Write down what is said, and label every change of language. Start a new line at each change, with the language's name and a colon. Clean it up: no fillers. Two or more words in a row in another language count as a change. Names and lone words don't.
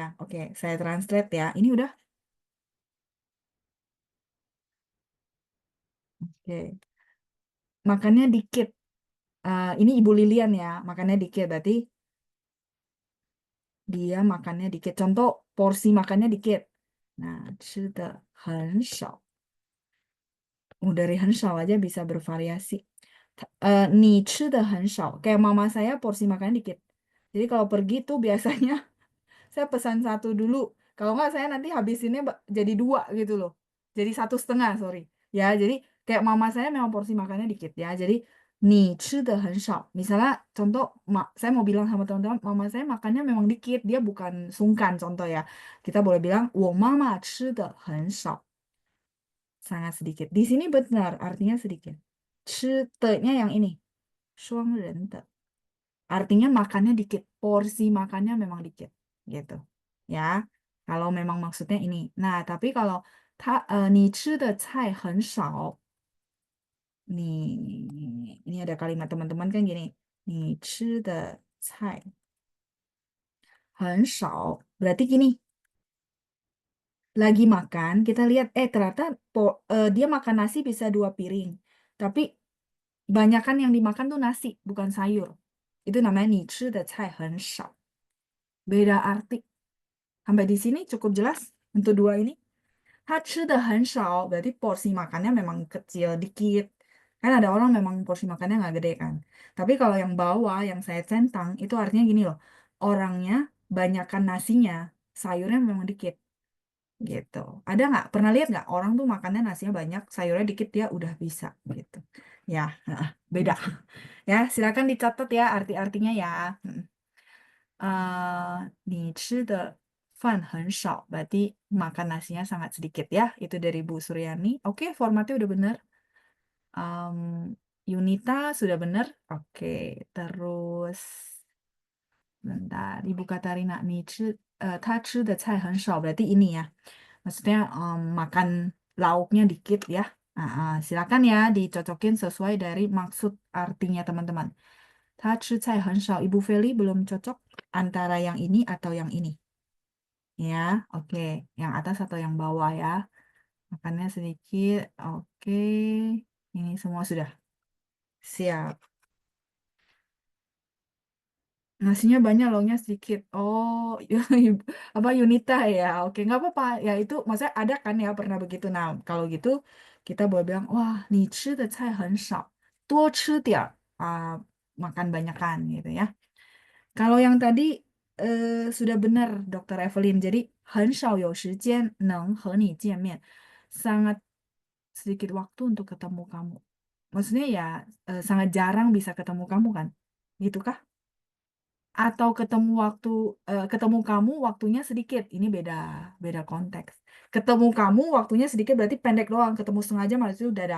Indonesian: Oke, saya translate ya. Ini udah. Oke. Makannya dikit. Ini Ibu Lilian ya, makannya dikit. Berarti dia makannya dikit. Contoh, porsi makannya dikit. Nah,
Chinese: 吃的很少.
Indonesian: Dari
Chinese: 很少
Indonesian: aja bisa bervariasi.
Chinese: 你吃的很少.
Indonesian: Kayak mama saya porsi makannya dikit. Jadi kalau pergi tuh biasanya saya pesan satu dulu. Kalau nggak saya nanti habisinnya jadi 2 gitu loh. Jadi 1,5, sorry. Ya, jadi kayak mama saya memang porsi makannya dikit ya.
Chinese: Jadi 你吃的很少.
Indonesian: Misalnya contoh saya mau bilang sama teman-teman, mama saya makannya memang dikit, dia bukan sungkan contoh ya. Kita boleh bilang
Chinese: 我妈妈吃的很少.
Indonesian: Sangat sedikit. Di sini benar, artinya sedikit. 吃的-nya yang ini.
Chinese: 双人的.
Indonesian: Artinya makannya dikit, porsi makannya memang dikit, gitu. Ya, kalau memang maksudnya ini. Nah, tapi kalau
Chinese: 你吃的菜很少,
Indonesian: ini ada kalimat teman-teman kan gini.
Chinese: 你吃的菜很少,
Indonesian: berarti gini. Lagi makan, kita lihat, ternyata dia makan nasi bisa 2 piring. Tapi banyakan yang dimakan tuh nasi, bukan sayur. Itu namanya
Chinese: 你吃的菜很少.
Indonesian: Beda arti. Sampai di sini cukup jelas untuk 2 ini.
Chinese: 他吃的很少,
Indonesian: berarti porsi makannya memang kecil, dikit. Kan ada orang memang porsi makannya nggak gede kan. Tapi kalau yang bawah, yang saya centang, itu artinya gini loh. Orangnya banyakkan nasinya, sayurnya memang dikit. Gitu. Ada nggak? Pernah lihat nggak? Orang tuh makannya nasinya banyak, sayurnya dikit, dia udah bisa. Gitu. Ya, beda. Ya, silakan dicatat ya arti-artinya ya.
Chinese: 你吃的饭很少,
Indonesian: berarti makan nasinya sangat sedikit ya. Itu dari Bu Suryani. Oke, formatnya udah bener. Yunita sudah bener. Oke, terus bentar. Ibu Katarina,
Chinese: 他吃的菜很少,
Indonesian: berarti ini ya. Maksudnya makan lauknya dikit ya. Silakan ya dicocokin sesuai dari maksud artinya teman-teman.
Chinese: 他吃菜很少.
Indonesian: Ibu Feli belum cocok antara yang ini atau yang ini. Ya, oke. Yang atas atau yang bawah ya. Makannya sedikit. Oke. Ini semua sudah. Siap. Nasinya banyak, lauknya sedikit. Oh, apa Yunita ya? Oke, nggak apa-apa. Ya itu, maksudnya ada kan ya pernah begitu. Nah, kalau gitu kita boleh bilang, wah,
Chinese: 你吃的菜很少，多吃点儿
Indonesian: makan banyakan gitu ya. Kalau yang tadi sudah benar, Dokter Evelyn. Jadi
Chinese: 很少有时间能和你见面，
Indonesian: sangat sedikit waktu untuk ketemu kamu. Maksudnya ya sangat jarang bisa ketemu kamu kan? Gitu kah? Atau ketemu kamu waktunya sedikit. Ini beda beda konteks. Ketemu kamu waktunya sedikit berarti pendek doang. Ketemu setengah jam habis itu dadah.